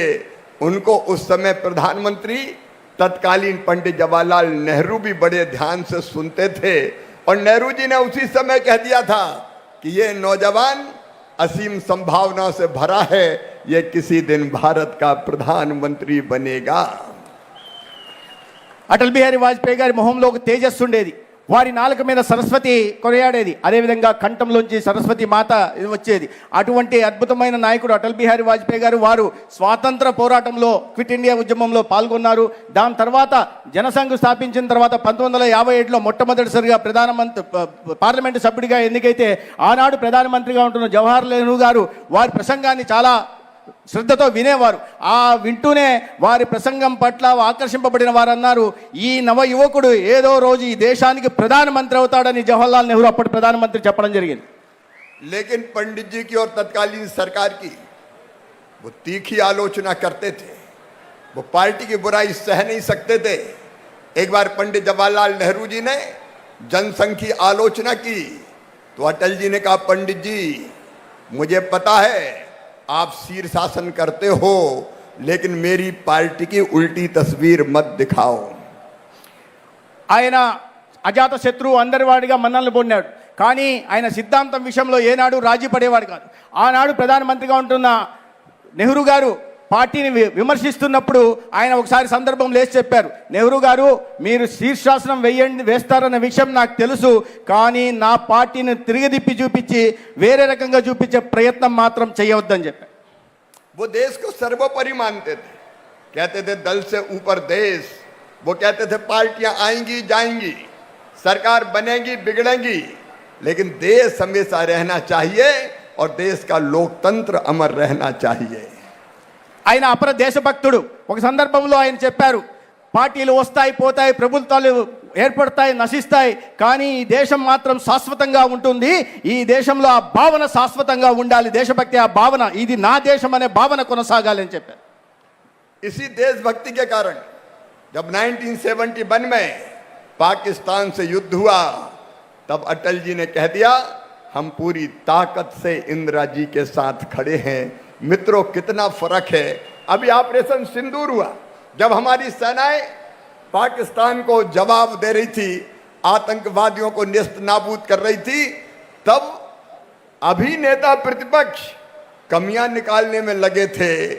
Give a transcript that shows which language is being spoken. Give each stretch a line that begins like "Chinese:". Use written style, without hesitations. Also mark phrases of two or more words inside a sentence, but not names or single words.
Hindi: उनको उस समय प्रधानमंत्री तत्कालीन पंडित जवाहरलाल नेहरू भी बड़े ध्यान से सुनते थे. और नेहरू जी ने उसी समय कह दिया था कि ये नौजवान असीम संभावनाओं से भरा है, ये किसी दिन भारत का प्रधानमंत्री बनेगा.
Telugu: అటల్ బిహారీ వాజ్పేయి గారి మొహంలో ఒక తేజస్సు ఉండేది. వారి నాలుక మీద సరస్వతి కొనియాడేది, అదేవిధంగా కంఠంలోంచి సరస్వతి మాత వచ్చేది. అటువంటి అద్భుతమైన నాయకుడు అటల్ బిహారీ వాజ్పేయి గారు. వారు స్వాతంత్ర పోరాటంలో క్విట్ ఇండియా ఉద్యమంలో పాల్గొన్నారు. దాని తర్వాత జనసంఘ్ స్థాపించిన తర్వాత 1957లో మొట్టమొదటిసారిగా పార్లమెంటు సభ్యుడిగా ఎన్నికైతే ఆనాడు ప్రధానమంత్రిగా ఉంటున్న జవహర్లాల్ నెహ్రూ గారు వారి ప్రసంగాన్ని చాలా శ్రద్ధతో వినేవారు. ఆ వింటూనే వారి ప్రసంగం పట్ల ఆకర్షింపబడిన వారు అన్నారు, ఈ నవ యువకుడు ఏదో రోజు ఈ దేశానికి ప్రధానమంత్రి అవుతాడని జవహర్లాల్ నెహ్రూ అప్పటి ప్రధానమంత్రి చెప్పడం జరిగింది.
Hindi: लेकिन पंडित जी की और तत्कालीन सरकार की वो तीखी आलोचना करते थे, वो पार्टी की बुराई सह नहीं सकते थे. एक बार पंडित जवाहरलाल नेहरू जी ने जनसंघ की आलोचना की तो अटल जी ने कहा, पंडित जी मुझे पता है आप शीर्षासन करते हो, लेकिन मेरी पार्टी की उल्टी तस्वीर मत दिखाओ.
Telugu: ఆయన అజాత శత్రువు అందరి వాడిగా మన్ననలు పొందాడు. కానీ ఆయన సిద్ధాంతం విషయంలో ఏనాడు రాజీ పడేవాడు కాదు. ఆనాడు ప్రధానమంత్రిగా ఉంటున్న నెహ్రూ గారు పార్టీని విమర్శిస్తున్నప్పుడు ఆయన ఒకసారి సందర్భం లేచి చెప్పారు, నెహ్రూ గారు మీరు శీర్షాసనం వేస్తారన్న విషయం నాకు తెలుసు, కానీ నా పార్టీని తిరిగిదిప్పి చూపించి వేరే రకంగా చూపించే ప్రయత్నం మాత్రం చేయవద్దని చెప్పారు.
Hindi: वो देश को सर्वोपरि मानते थे, कहते थे दल से ऊपर देश. वो कहते थे पार्टियां आएंगी जाएंगी, सरकार बनेगी बिगड़ेंगी, लेकिन देश हमेशा रहना चाहिए और देश का लोकतंत्र अमर रहना चाहिए.
Telugu: ఆయన అపర దేశభక్తుడు. ఒక సందర్భంలో ఆయన చెప్పారు, పార్టీలు వస్తాయి పోతాయి, ప్రభుత్వాలు ఏర్పడతాయి నశిస్తాయి, కానీ ఈ దేశం మాత్రం శాశ్వతంగా ఉంటుంది. ఈ దేశంలో ఆ భావన శాశ్వతంగా ఉండాలి, దేశభక్తి ఆ భావన, ఇది నా దేశం అనే భావన కొనసాగాలని చెప్పారు.
Hindi: इसी देशभक्ति के कारण जब 1971 में पाकिस्तान से युद्ध हुआ तब अटल जी ने कह दिया, हम पूरी ताकत से इंदिरा जी के साथ खड़े हैं. मित्रों कितना फर्क है. अभी ऑपरेशन सिंदूर हुआ, जब हमारी सेनाएं पाकिस्तान को जवाब दे रही थी, आतंकवादियों को नेस्त नाबूद कर रही थी, तब अभी नेता प्रतिपक्ष कमियां निकालने में लगे थे.